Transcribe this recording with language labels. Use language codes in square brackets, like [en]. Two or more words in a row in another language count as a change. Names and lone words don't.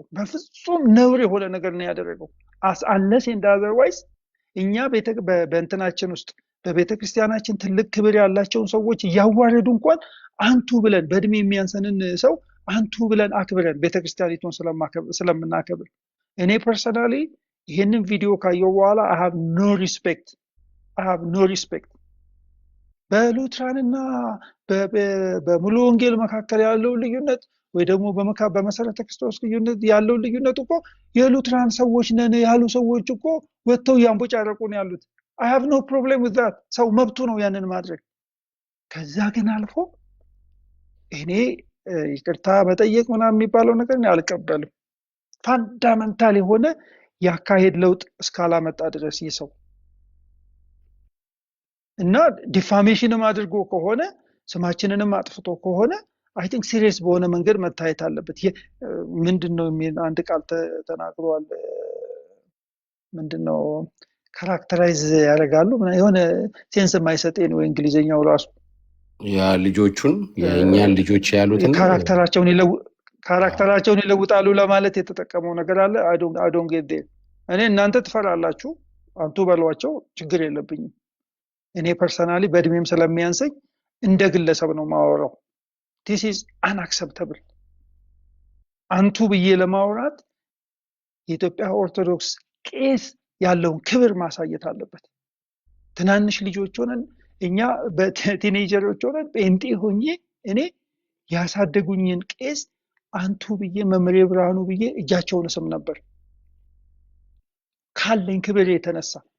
[am] በፍጹም ነውር የሆነ ነገር ነው ያደረገው [en] unless and otherwise [am] እኛ በእንትናችን ውስጥ በቤተክርስቲያናችን ትልቅ ክብር ያላቸውን ሰዎች ያዋረዱ እንኳን አንቱ ብለን በእድሜ የሚያንሰንን ሰው አንቱ ብለን አክብረን ቤተክርስቲያኒቱን ስለምናከብር እኔ ፐርሰናሊ ይሄንን ቪዲዮ ካየው በኋላ [en] I have no respect [am] በሉትራንና በሙሉ ወንጌል መካከል ያለው ልዩነት ወይ ደግሞ በመሰረተ ክርስቶስ ልዩነት ያለው ልዩነት እኮ የሉትራን ሰዎች ነን ያሉ ሰዎች እኮ ወጥተው ያንቦጫረቁ ነው ያሉት [en] I have no problem with that [am] ሰው መብቱ ነው ያንን ማድረግ ከዛ ግን አልፎ እኔ ይቅርታ መጠየቅ ምናምን የሚባለው ነገር ነው አልቀበልም ፋንዳመንታል የሆነ ያካሄድ ለውጥ እስካላመጣ ድረስ ይሰው እና ዲፋሜሽንም አድርጎ ከሆነ ስማችንንም አጥፍቶ ከሆነ [en] I think serious [am] በሆነ መንገድ መታየት አለበት ምንድነው አንድ ቃል ተናግሯል ምንድነው ካራክተራይዝ ያደርጋሉ የሆነ ሴንስ የማይሰጠኝ ነው እንግሊዘኛው ራሱ ያ ልጆቹን የኛን ልጆች ያሉትን ካራክተራቸውን ይለውጣሉ ለማለት የተጠቀመው ነገር አለ [en] I don't get there [am] እኔ እናንተ ትፈራላችሁ አንቱ በሏቸው ችግር የለብኝም እኔ ፐርሰናሊ በእድሜም ስለሚያንሰኝ እንደ ግለሰብ ነው ማወራው [en] this is unacceptable [am] አንቱ ብዬ ለማውራት የኢትዮጵያ ኦርቶዶክስ ቄስ ያለውን ክብር ማሳየት አለበት ትናንሽ ልጆች ሆነን እኛ በቲኔጀሮች ሆነን ጴንጤ ሆኜ እኔ ያሳደጉኝን ቄስ አንቱ ብዬ መምሬ ብርሃኑ ብዬ እጃቸውን ስም ነበር ካለኝ ክብር የተነሳ